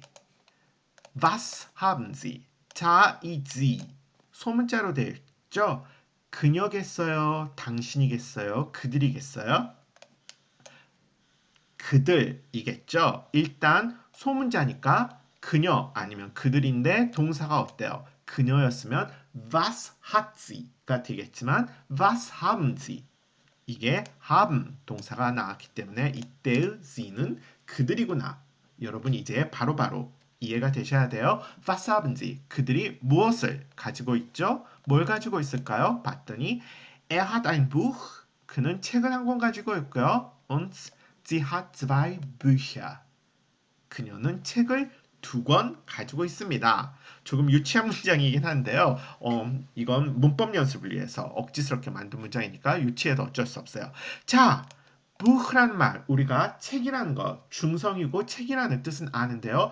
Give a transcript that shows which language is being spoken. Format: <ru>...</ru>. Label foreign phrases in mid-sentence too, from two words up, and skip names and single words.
<de>Was haben Sie?</de> <ko>자, 이 Sie 소문자로 되어 있죠? 그녀겠어요? 당신이겠어요? 그들이겠어요? 그들이겠죠? 일단 소문자니까 그녀 아니면 그들인데 동사가 어때요? 그녀였으면</ko> <de>was hat sie</de> <ko>가 되겠지만</ko> <de>was haben sie</de> <ko>이게 haben 동사가 나왔기 때문에 이때의 sie는 그들이구나. 여러분 이제 바로바로 이해가 되셔야 돼요.</ko> <de>Was haben sie?</de> <ko>그들이 무엇을 가지고 있죠? 뭘 가지고 있을까요? 봤더니</ko> <de>Er hat ein Buch.</de> <ko>그는 책을 한 권 가지고 있고요.</ko> <de>Und sie hat zwei Bücher.</de> <ko>그녀는 책을 2권 가지고 있습니다. 조금 유치한 문장이긴 한데요. 이건 문법 연습을 위해서 억지스럽게 만든 문장이니까 유치해도 어쩔 수 없어요. 자, 부흐란 말, 우리가 책이라는 것, 중성이고 책이라는 뜻은 아는데요.</ko>